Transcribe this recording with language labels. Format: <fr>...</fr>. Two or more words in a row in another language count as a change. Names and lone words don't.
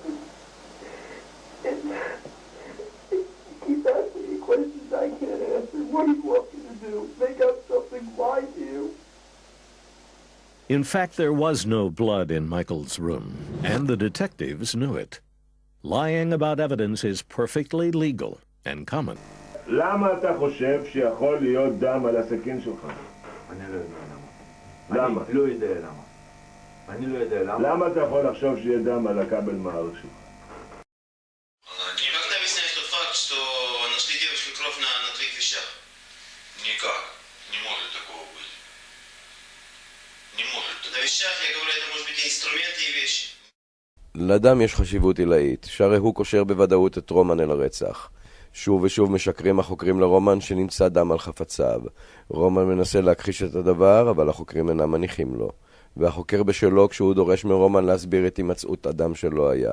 <en>And you keep asking me questions I can't answer. What do you want me to do? Make up something? Lie to you? In fact, there was no blood in Michael's room, and the detectives knew it. Lying about evidence is perfectly legal and common.</en> <he>למה אתה חושב שיכול להיות דם על הסכין שלך? אני לא יודע למה. למה? אני לא יודע למה. אני לא יודע למה. למה אתה יכול לחשוב שיהיה דם על הכבל מערך שלך?</he> <ru>Не как-то объясняешь тот факт, что нашли девочку кровь на твоих вещах? Никак. Не может такого быть. Не может. На вещах, я говорю, это может быть и инструменты, и вещи.</ru> <he>לדם יש חשיבות עילאית, שהרי הוא קושר בוודאות את רומן אל הרצח. שוב ושוב משקרים החוקרים לרומן שנמצא דם על חפציו. רומן מנסה להכחיש את הדבר, אבל החוקרים אינם מניחים לו. והחוקר בשלו כשהוא דורש מרומן להסביר את הימצאות אדם שלא היה.</he>